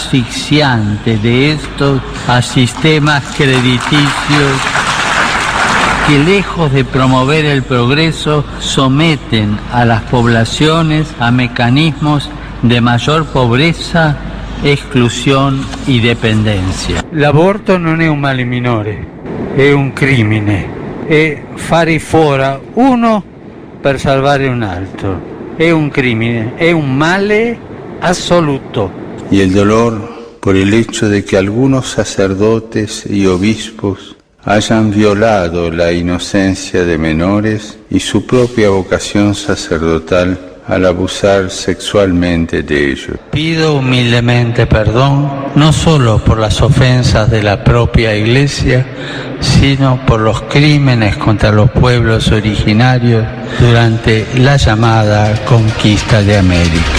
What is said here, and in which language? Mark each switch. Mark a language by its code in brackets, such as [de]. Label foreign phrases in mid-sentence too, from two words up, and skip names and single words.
[es] asfixiante de estos a sistemas crediticios que lejos de promover el progreso, someten a las poblaciones a mecanismos de mayor pobreza, esclusione y dependencia. [it] L'aborto non è un male minore, è un crimine, è fare fuori uno per salvare un altro, è un crimine, è un male assoluto. [es] Y el dolor por el hecho de que algunos sacerdotes y obispos hayan violado la inocencia de menores y su propia vocación sacerdotal al abusar sexualmente de ellos. Pido humildemente perdón, no solo por las ofensas de la propia Iglesia, sino por los crímenes contra los pueblos originarios durante la llamada conquista de América.